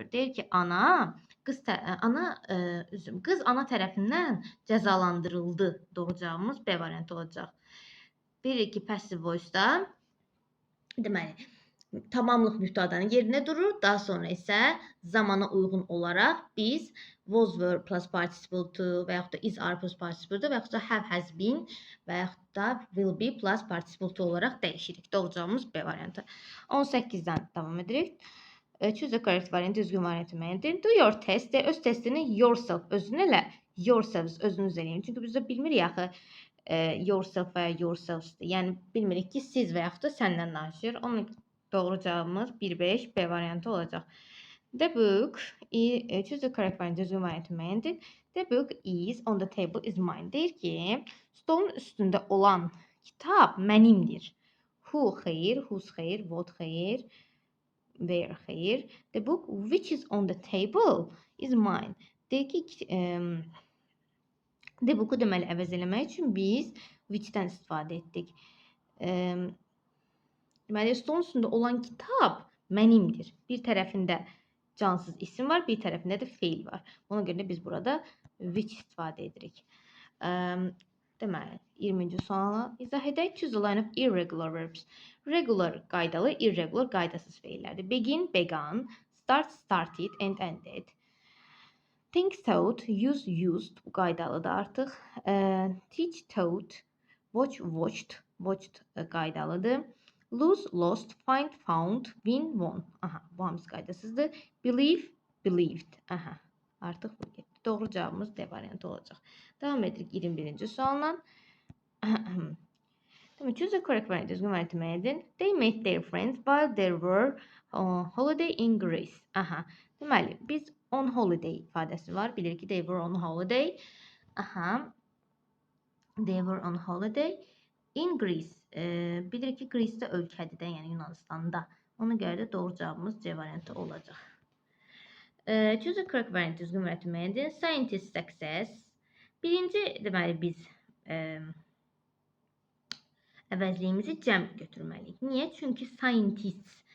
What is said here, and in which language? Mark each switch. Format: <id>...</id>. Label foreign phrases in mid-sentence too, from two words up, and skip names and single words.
<az>Deyir ki, qız ana tərəfindən cəzalandırıldı. Doğru cavabımız B variantı olacaq. 1-2</az> <en>passive voice-</en> <az>da deməli tamamlıq mübtədanın yerində durur. Daha sonra isə zamana uyğun olaraq biz</az> <en>was, were plus participle to</en> <az>və yaxud da</az> <en>is, are plus participle to</en> <az>və yaxud da</az> <en>have, has been</en> <az>və yaxud da</az> <en>will be plus participle to</en> <az>olaraq dəyişirik. Doğru cavabımız B variantı. 18-dən davam edirik.</az> <en>Choose the correct variant,</en> <az>düzgün variantı müəyyən edin.</az> <en>Do your test.</en> <az>Öz testini yourself, özün elə. Yourselves, özünüz eləyin. Çünki biz də bilmirik axı yourself və yourselvesdir. Yəni bilmirik ki, siz və yaxud da səndən danışır. Onun doğru cavabımız 1-5 B variantı olacaq.</az> <en>The book, choose the correct variant,</en> <az>düzgün variantı müəyyən edin.</az> <en>The book is on the table is mine.</en> <az>Deyir ki, stolun üstündə olan kitab mənimdir. Who xeyir, whose xeyir, what xeyir, where xeyir.</az> <en>The book which is on the table is mine.</en> <az>Deyir ki,</az> <en>the book'u</en> <az>deməli əvəz eləmək üçün biz which'dən istifadə etdik. Deməli, stolun üstündə olan kitab mənimdir. Bir tərəfində cansız isim var, bir tərəfində də feil var. Ona görə də biz burada which istifadə edirik. Deməli, 20-ci suala izah edək.</az> <en>Choose a line of irregular verbs.</en> <az>Regular qaydalı, irregular qaydasız feillərdir.</az> <en>Begin, began, start, started, and ended. Think, thought, use, used</en> <az>qaydalıdır artıq.</az> <en>Teach, taught, watch, watched, watched qaydalıdır. Lose, lost, find, found, win, won.</en> <az>Aha, bu hamısı qaydasızdır.</az> <en>Believe, believed.</en> <az>Aha, artıq bu getdi. Doğru cavabımız D variantı olacaq. Davam edirik 21-ci sualla.</az> <en>Choose the correct variant.</en> <az>Düzgün variantı müəyyən edin.</az> <en>They met their friends while they were on holiday in Greece.</en> <az>Aha, deməli, biz</az> <en>on holiday</en> <az>ifadəsi var. Bilirik ki,</az> <en>they were on holiday. Aha, they were on holiday in Greece.</en> <az>Bilirik ki, Greece də ölkədir də, yəni Yunanistan'da. Ona görə də doğru cavabımız C variantı olacaq.</az> <en>Choose the correct variant.</en> <az>Düzgün variantı müəyyən edin.</az> <en>Scientist success.</en> <az>Birinci, deməli, biz əvəzliyimizi cəm götürməliyik. Niyə? Çünki scientists</az>